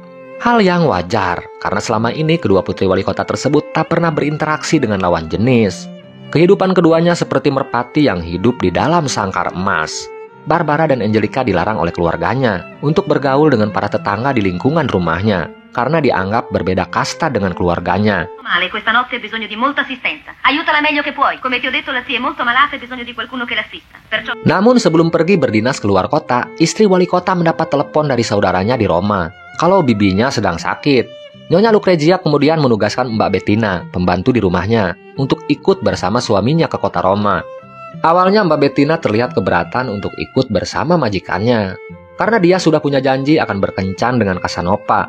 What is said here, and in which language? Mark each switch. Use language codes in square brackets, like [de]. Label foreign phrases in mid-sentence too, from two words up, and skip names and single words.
[id] Hal yang wajar, karena selama ini kedua putri wali kota tersebut tak pernah berinteraksi dengan lawan jenis. Kehidupan keduanya seperti merpati yang hidup di dalam sangkar emas. Barbara dan Angelica dilarang oleh keluarganya untuk bergaul dengan para tetangga di lingkungan rumahnya, karena dianggap berbeda kasta dengan keluarganya. [it] Male, questa notte hai bisogno di molta assistenza. Aiutala meglio che puoi. Come ti ho detto, la zia è molto malata e bisogno di qualcuno che l'assista. Perciò... [id] Namun sebelum pergi berdinas keluar kota, istri wali kota mendapat telepon dari saudaranya di Roma kalau bibinya sedang sakit. Nyonya Lucrezia kemudian menugaskan Mbak Bettina, pembantu di rumahnya, untuk ikut bersama suaminya ke kota Roma. Awalnya Mbak Bettina terlihat keberatan untuk ikut bersama majikannya, karena dia sudah punya janji akan berkencan dengan Casanova.